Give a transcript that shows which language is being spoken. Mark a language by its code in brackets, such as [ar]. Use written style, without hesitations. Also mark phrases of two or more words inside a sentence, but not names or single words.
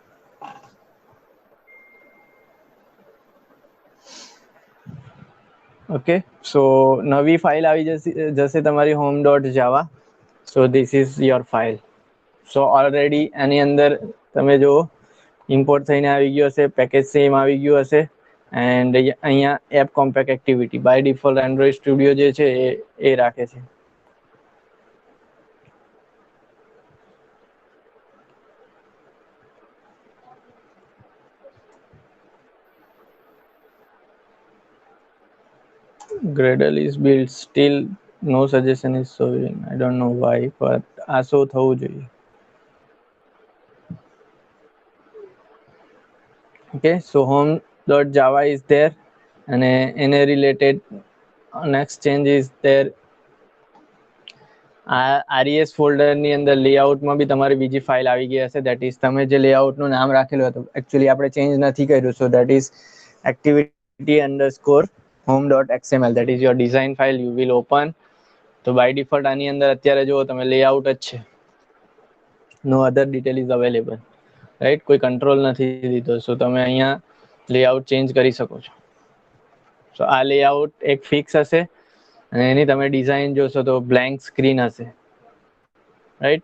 [gu] ઓકે, સો નવી ફાઇલ આવી જશે તમારી [en] home dot java. so this is your file. [gu] સો ઓલરેડી એની અંદર તમે જો ઇમ્પોર્ટ થઈને આવી ગયો હશે, [en] package same [gu] આવી ગયું હશે એન્ડ અહીંયા એપ કોમ્પેક્ટ એક્ટિવિટી [en] by default [gu] એન્ડ્રોઈડ સ્ટુડિયો જે છે એ રાખે છે. [en] Gradle is built, still no suggestion is showing. I don't know why, but [gu] આ શો થવું જોઈએ. [en] Okay, so home.java is there [gu] અને એને [en] related next change is there. [gu] આ RES ફોલ્ડરની અંદર લેઆઉટમાં બી તમારી બીજી ફાઇલ આવી ગઈ હશે, [en] that is [gu] તમે જે લેઆઉટનું નામ રાખેલું હતું એકચ્યુઅલી આપણે ચેન્જ નથી કર્યું. [en] so that is activity_home.xml, that is your design file. You will open તો by default [gu] આની અંદર અત્યારે જુઓ તમે [en] લેઆઉટ [gu] જ છે, [en] no other detail is available, right. [gu] કોઈ કંટ્રોલ નથી દીધો. સો તમે અહીંયા લેઆઉટ ચેન્જ કરી શકો છો. સો આ લેઆઉટ એક ફિક્સ હશે અને એની તમે ડિઝાઇન જોશો તો [en] blank screen [gu] હશે, રાઈટ.